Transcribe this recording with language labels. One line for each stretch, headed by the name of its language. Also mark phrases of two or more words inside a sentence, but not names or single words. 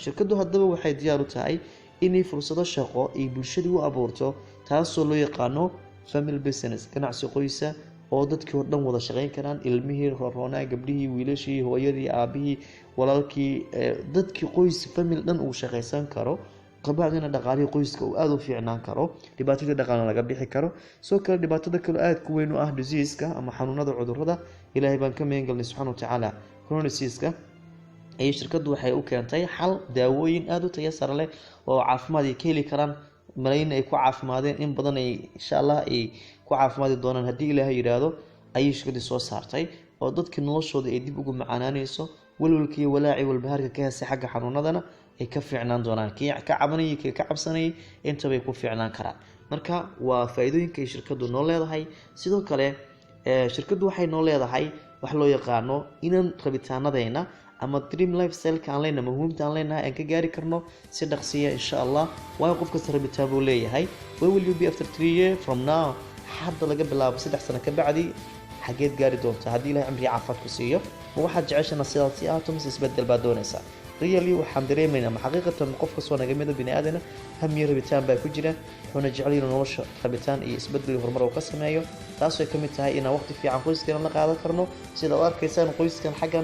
Somali: haddaba waxay diyaar u tahay inay fursado shaqo ay bulshada u abuurto taasoo loo yaqaano
English: family business
Somali: ganacsi qoysa oo dadkii oo dhan wada shaqeyn karaan ilmihii roonaa gabdhihii wiilashii hooyadii aabihii walaalkii dadkii qoys family dhan uu shaqeysan karo qabacdina dhaqaalihii qoyska uu aad u fiicnaan karo dhibaatada dhaqaale laga bixi karo soo kale dhibaatada kale aad ku weyn u ah disease-ka ama xanuunada cudurrada ilaahay baan ka meegalnay
Arabic: سبحانه وتعالى
English: chronic disease-ka
Somali: ay shirkadu waxay u keentay xal daawooyin aad u tayo sare leh oo caafimaad ay ka heli karaan malayn ay ku caafimaadeen in badan ay
Arabic: إن شاء الله
Somali: ay ku caafimaadi doonaan haddii ilaahay yiraahdo ayay shirkadu soo saartay oo dadka noloshooda ay dib ugu macaanaanayso walwalkii walaaci walbahaarka ka heesay xagga xanuunadana ay ka fiicnaan doonaan kii ka cabanayay kii ka cabsanayay inta bay ku fiicnaan karaan marka waa faa'iidooyinka ay shirkadu noo leedahay sidoo kale shirkadu waxay noo leedahay wax loo yaqaano inaan rabitaanadayna ama
English: dream lifestyle
Somali: ka aan leenahay muhiimta aan leenahay aan ka gaari karno si dhaqsiya
Arabic: إن شاء الله
Somali: waa qof kasta rabitaan buu leeyahay
English: where will you be after 3 years from now
Somali: hadda laga bilaabo 3 sano ka bacdi xageed gaari doontaa haddii ilaahay cimri caafimaad ku siiyo ma waxaad jeceshahay sidaas si aad tumis isbedel baad doonaysaa really waxaan dareemaynaa ma xaqiiqatan qof kasta oo naga mid ah bini aadana hamiyo rabitaan baa ku jira wuxuuna jecel yahay nolosha rabitaan iyo isbedel iyo horumar uu ka sameeyo taasoo ka mid tahay inaan waqti fiican qoyskeena la qaadan karno sida oo arkaysaan qoyskan xaggan